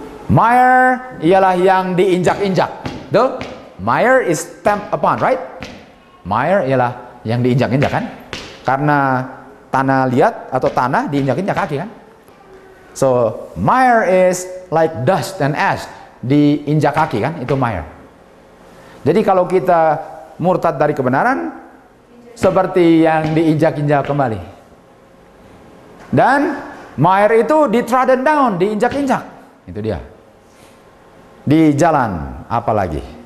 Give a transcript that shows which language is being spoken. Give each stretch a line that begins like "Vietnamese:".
Indonesian: Mire ialah yang diinjak-injak. Betul?
English: Mire is stamped upon, right?
Indonesian: Mire ialah yang diinjak-injak kan? Karena tanah liat atau tanah diinjak-injak kaki kan?
English: So, mire is like dust and ash.
Indonesian: Diinjak kaki kan? Itu mire. Jadi kalau kita murtad dari kebenaran, seperti yang diinjak-injak kembali. Dan mire itu di-
English: trodden down,
Indonesian: diinjak-injak. Itu dia. Di jalan, apalagi.